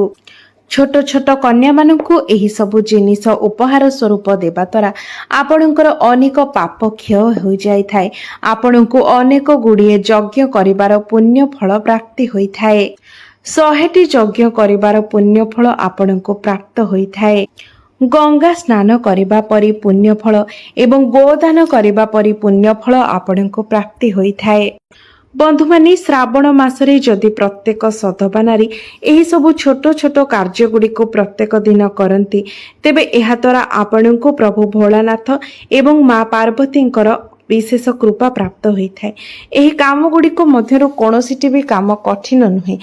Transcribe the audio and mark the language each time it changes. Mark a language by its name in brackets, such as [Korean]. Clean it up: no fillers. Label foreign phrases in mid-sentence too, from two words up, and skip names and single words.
[Odia] ଛୋଟ ଛୋଟ କନ୍ୟା ମାନଙ୍କୁ ଏହି ସବୁ ଜିନିଷ ଉପହାର ସ୍ୱରୂପ ଦେବା ଦ୍ୱାରା ଆପଣଙ୍କର ଅନେକ ପାପ କ୍ଷୟ ହୋଇ ଯାଇ ଥାଏ। ଆପଣଙ୍କୁ ଅନେକ ଗୁଡ଼ିଏ ଯଜ୍ଞ କରିବାର ପୁଣ୍ୟ ଫଳ ପ୍ରାପ୍ତି ହୋଇ ଥାଏ। 100ଟି ଯଜ୍ଞ କରିବାର ପୁଣ୍ୟ ଫଳ ଆପଣଙ୍କୁ ପ୍ରାପ୍ତ ହୋଇଥାଏ। ଗଙ୍ଗା ସ୍ନାନ କରିବା ପରି ପୁଣ୍ୟ ଫଳ ଏବଂ ଗୋଦାନ କରିବା ପରି ପୁଣ୍ୟ ଫଳ ଆପଣଙ୍କୁ ପ୍ରାପ୍ତି ହୋଇଥାଏ। ବନ୍ଧୁମାନେ ଶ୍ରାବଣ ମାସରେ ଯଦି ପ୍ରତ୍ୟେକ ସଧବା ନାରୀ ଏହି ସବୁ ଛୋଟ ଛୋଟ କାର୍ଯ୍ୟ ଗୁଡ଼ିକୁ ପ୍ରତ୍ୟେକ ଦିନ କରନ୍ତି, ତେବେ ଏହା ଦ୍ୱାରା ଆପଣଙ୍କୁ ପ୍ରଭୁ ଭୋଳାନାଥ ଏବଂ ମାଁ ପାର୍ବତୀଙ୍କର ବିଶେଷ କୃପା ପ୍ରାପ୍ତ ହୋଇଥାଏ। ଏହି କାମ ଗୁଡ଼ିକ ମଧ୍ୟରୁ କୌଣସିଟି ଭି କାମ କଠିନ ନୁହେଁ।